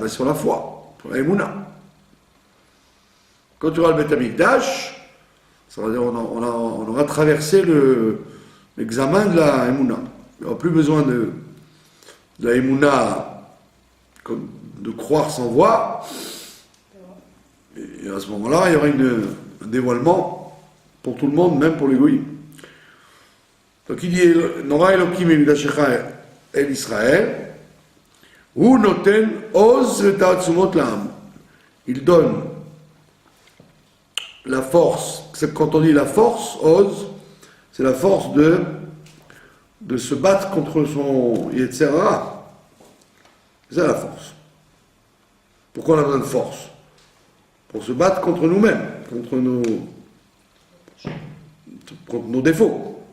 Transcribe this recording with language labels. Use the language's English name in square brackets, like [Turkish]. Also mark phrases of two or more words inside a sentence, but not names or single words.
[French] Ben, sur la foi, sur la Emouna. Quand tu auras le Beth Amikdash, ça veut dire on aura traversé l'examen de la Emouna. Il n'y aura plus besoin de la Emouna, de croire sans voir. Et à ce moment-là, il y aura un dévoilement pour tout le monde, même pour les goïms. Donc il dit [Hebrew] נורא אלהים ממקדשיך אל ישראל הוא נתן עז ותעצמות לעם. [French] Il donne la force. Quand on dit la force, oz, c'est la force de se battre contre son [Hebrew] יצר הרע. [French] C'est ça la force. Pourquoi on a besoin de force? Pour se battre contre nous-mêmes, contre nos défauts.